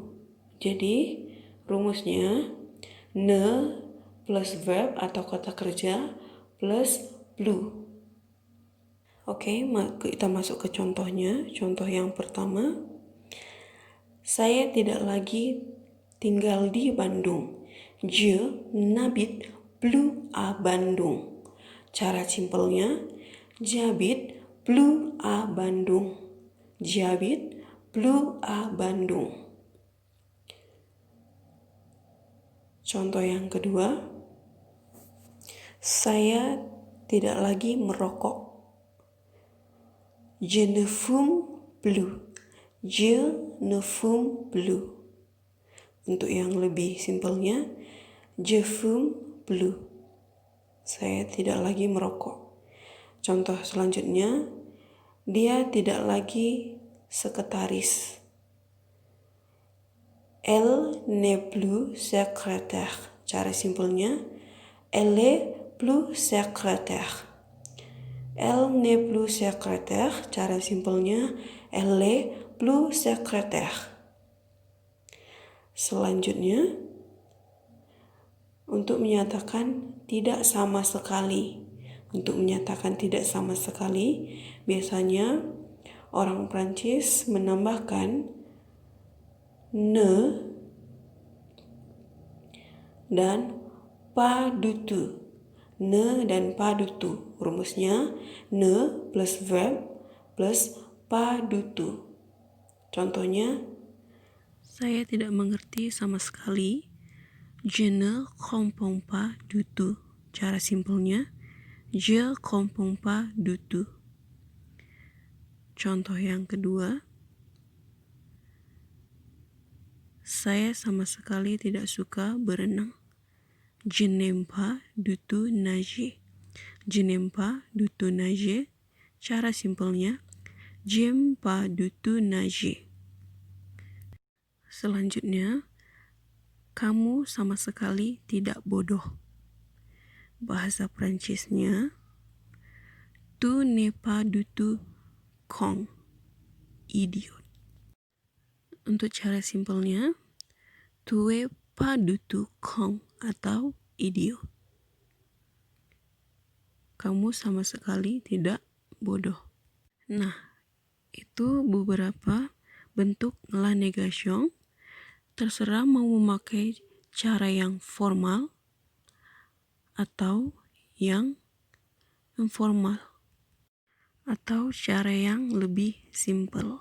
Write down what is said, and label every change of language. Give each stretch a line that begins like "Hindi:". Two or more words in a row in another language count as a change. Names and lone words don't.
Indonesian: Jadi rumusnya ne plus verb atau kata kerja plus plus. Oke, kita masuk ke contohnya. Contoh yang pertama, saya tidak lagi tinggal di Bandung.
French: Je n'habite plus à Bandung.
Indonesian: Cara simpelnya,
French: j'habite plus à Bandung. J'habite plus à Bandung.
Indonesian: Contoh yang kedua, saya tidak lagi merokok.
French: Je ne fume plus. Je ne fume plus.
Indonesian: Untuk yang lebih simpelnya,
French: je fume plus.
Indonesian: Saya tidak lagi merokok. Contoh selanjutnya, dia tidak lagi sekretaris.
French: Elle n'est plus secrétaire.
Indonesian: Cara simpelnya,
French: elle est plus secrétaire. Elle n'est plus secrétaire.
Indonesian: Cara simpelnya,
French: elle est plus secrétaire.
Indonesian: Selanjutnya, untuk menyatakan tidak sama sekali. Untuk menyatakan tidak sama sekali, biasanya orang Prancis menambahkan ne dan
French: pas du tout.
Indonesian: Ne dan
French: pas du tout.
Indonesian: Rumusnya ne plus verb plus
French: pas du tout.
Indonesian: Contohnya, saya tidak mengerti sama sekali.
French: Je ne comprends pas du tout.
Indonesian: Cara simpelnya,
French: je comprends pas du tout.
Indonesian: Contoh yang kedua, saya sama sekali tidak suka berenang.
French: Je n'aime pas du tout nager. Je n'aime pas du tout nager.
Indonesian: Cara simpelnya,
French: j'aime pas du tout nager.
Indonesian: Selanjutnya, kamu sama sekali tidak bodoh. Bahasa Prancisnya,
French: tu n'es pas du tout con, idiot.
Indonesian: Untuk cara simpelnya,
French: tu es pas du tout con atau idiot.
Indonesian: Kamu sama sekali tidak bodoh. Nah, itu beberapa bentuk
French: la negation.
Indonesian: Terserah mau memakai cara yang formal atau yang informal atau cara yang lebih simple.